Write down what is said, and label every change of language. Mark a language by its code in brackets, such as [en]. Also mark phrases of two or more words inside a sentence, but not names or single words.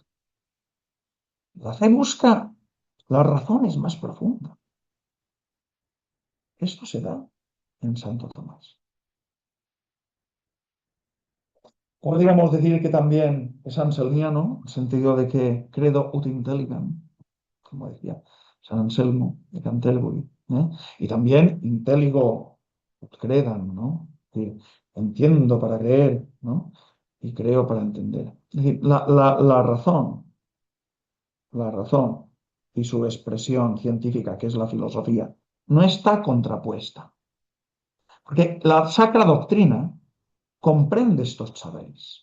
[es] La fe busca las razones más profundas. Esto se da en Santo Tomás. Podríamos decir que también es anselmiano, en el sentido de que [la] credo ut intelligam, [es] como decía San Anselmo de Canterbury, y también [la] intelligo ut credam, [es] ¿no? Es entiendo para creer, ¿no? Y creo para entender. Es decir, la razón y su expresión científica, que es la filosofía, no está contrapuesta. Porque la sacra doctrina comprende estos saberes.